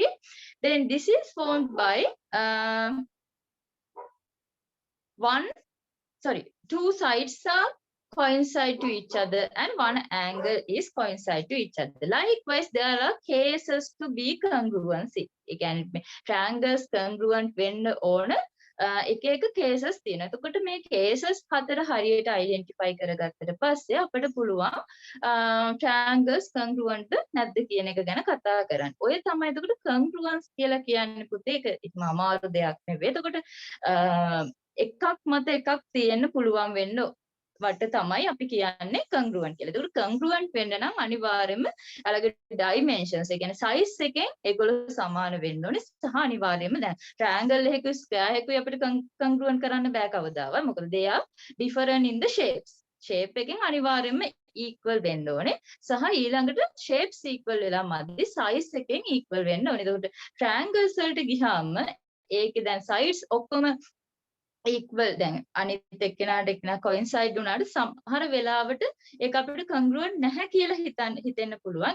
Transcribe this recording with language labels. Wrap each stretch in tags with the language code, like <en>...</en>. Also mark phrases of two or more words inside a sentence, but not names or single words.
<en>Then this is formed by two sides are coincide to each other and one angle is coincide to each other. Likewise, there are cases to be congruency. Again, triangles congruent when on</en> <si>එක එක cases තියෙනවා. එතකොට මේ cases හතර හරියට identify කරගත්තට පස්සේ අපිට පුළුවන්</si> <en>triangles congruent</en> <si>නැද්ද කියන එක ගැන කතා කරන්න. ඔය තමයි එතකොට congruence කියලා කියන්නේ පුතේ. ඒක ඉතින් අමාරු දෙයක් නෙවෙයි. එතකොට එකක් මත එකක් තියෙන්න පුළුවන් වෙන්න වට තමයි අපි කියන්නේ congruent කියලා. ඒකට congruent වෙන්න නම් අනිවාර්යයෙන්ම අලගේ dimensions ඒ කියන්නේ size එකෙන් ඒගොල්ලෝ සමාන වෙන්න ඕනේ. සහ අනිවාර්යයෙන්ම දැන් triangle එකක square එකකුයි අපිට congruent කරන්න බෑ කවදාවත්.</si> <en>මොකද they are different in the shapes.</en> <si>shape එකෙන් අනිවාර්යයෙන්ම equal වෙන්න ඕනේ. සහ ඊළඟට</si> <en>shapes equal</en> <si>වෙලා මැදි size එකෙන් equal වෙන්න ඕනේ. ඒකට triangles වලට ගියාම ඒකේ දැන් sides ඔක්කොම equal දැන් අනිත් එක්කෙනාට එක්කෙනා coincide වුණාට සමහර වෙලාවට ඒක අපිට congruent නැහැ කියලා හිතෙන්න පුළුවන්.</si>